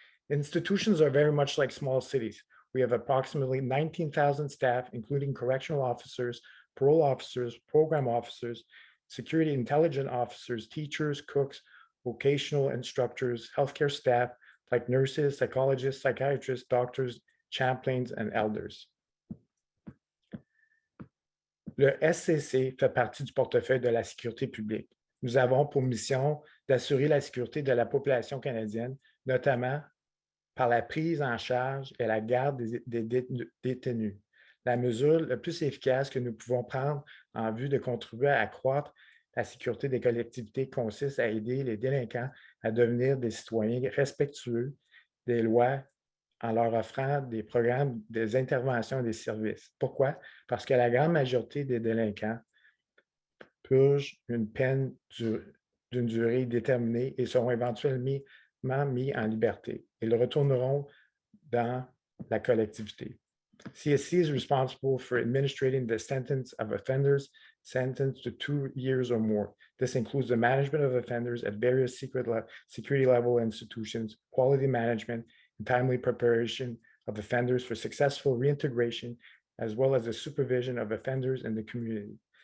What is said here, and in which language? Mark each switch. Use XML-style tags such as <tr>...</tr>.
<en>Institutions are very much like small cities. We have approximately 19,000 staff, including correctional officers, parole officers, program officers, security intelligence officers, teachers, cooks, vocational instructors, healthcare staff like nurses, psychologists, psychiatrists, doctors, chaplains, and elders.</en> <fr>Le SCC fait partie du portefeuille de la sécurité publique. Nous avons pour mission d'assurer la sécurité de la population canadienne, notamment par la prise en charge et la garde des détenus. La mesure la plus efficace que nous pouvons prendre en vue de contribuer à accroître la sécurité des collectivités consiste à aider les délinquants à devenir des citoyens respectueux des lois en leur offrant des programmes, des interventions et des services. Pourquoi? Parce que la grande majorité des délinquants purgent une peine d'une durée déterminée et seront éventuellement mis en liberté. Ils retourneront dans la collectivité.</fr> <en>CSC is responsible for administrating the sentence of offenders sentenced to 2 years or more. This includes the management of offenders at various security level institutions, quality management, and timely preparation of offenders for successful reintegration, as well as the supervision of offenders in the community.</en>